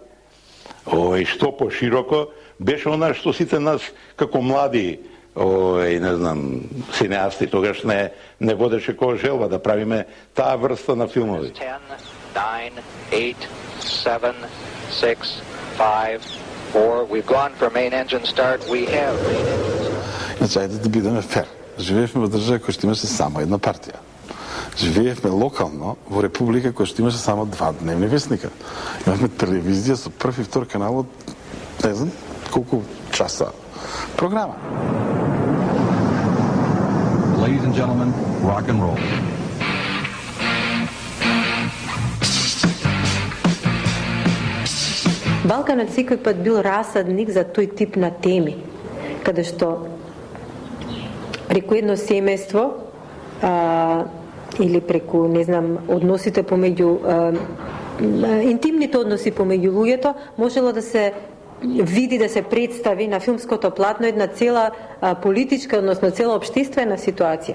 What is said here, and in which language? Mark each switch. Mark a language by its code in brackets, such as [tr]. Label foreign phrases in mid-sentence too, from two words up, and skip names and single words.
[mk] Што пошироко беше она што сите нас како млади, не знам, синеасти тогаш не водеше која желба да правиме таа врста на филмови. [en] 9, 8, 7, 6, 5, 4. We've gone for main engine start. We have main engine start. [mk] Значи, ајде да бидеме фер. Живеевме во држава која што имаше само една партија. Живеевме локално во република која што имаше само 2 дневни вестника. Имавме телевизија со прв и втор канал од не знам колку часа програма. [en] Ladies and gentlemen, rock and roll. [mk] Балканот секој пат бил расадник за тој тип на теми, каде што преку едно семејство или преку, не знам, односите помеѓу интимните односи помеѓу луѓето можело да се види, да се представи на филмското платно една цела политичка, односно цела општествена ситуација.